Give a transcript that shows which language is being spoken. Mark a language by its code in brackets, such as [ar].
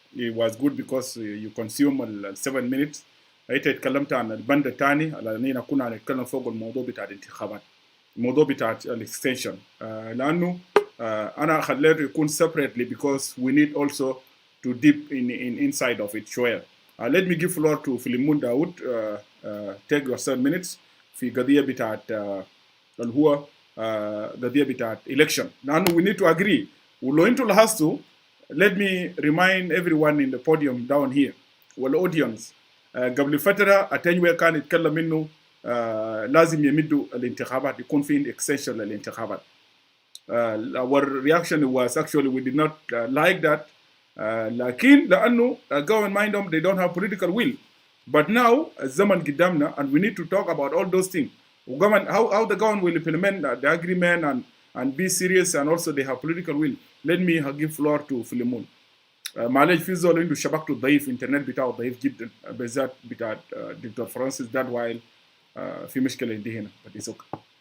[en] It was good because you consume 7 minutes. [ar] انت اتكلمت عن البند الثاني على اننا كنا نتكلم فوق الموضوع بتاع الانتخابات، الموضوع بتاع الاكستنشن، لانه انا خليته يكون separately [en] because we need also to deep in inside of it [ar] شوية. [en] Let me give floor to Philiemon Daud. Take your 7 minutes [ar] في قضية بتاعت اللي هو قضية بتاعت [en] election، [ar] لأنه [en] we need to agree. [ar] ولو انتوا لاحظتوا، [en] let me remind everyone in the podium down here [ar] والaudience، قبل فترة أتنوي كان يتكلم إنه لازم يمدوا الانتخابات، يكون في extension للانتخابات. [en] our reaction was actually we did not like that. [ar] لكن لأنه [en] government mindهم they don't have political will. But now [ar] الزمن قدامنا [en] and we need to talk about all those things. How the government will implement the agreement and be serious and also they have political will. Let me give floor to Philiemon. [ar] معلش في زول عنده شبكته ضعيف انترنت بتاعه ضعيف جدا بالذات بتاع دكتور فرانسيس that while في مشكلة عندي هنا [en] but it's okay.